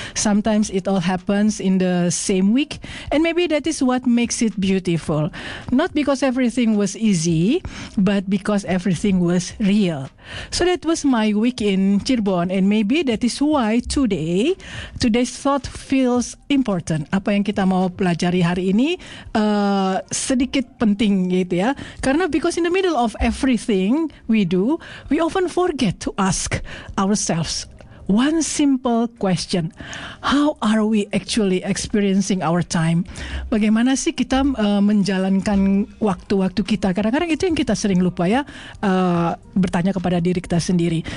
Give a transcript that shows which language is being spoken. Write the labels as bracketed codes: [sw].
[en] Sometimes it all happens in the same week, and maybe that is what makes it beautiful. Not because everything was easy, but because everything was real. So that was my week in Cirebon, and maybe that is why today's thought feels important. [id] Apa yang kita mau pelajari hari ini sedikit penting gitu ya. [en] Karena because in the middle of everything we do, we often forget to ask ourselves one simple question: how are we actually experiencing our time? [id] Bagaimana sih kita menjalankan waktu-waktu kita? Kadang-kadang itu yang kita sering lupa ya, bertanya kepada diri kita sendiri.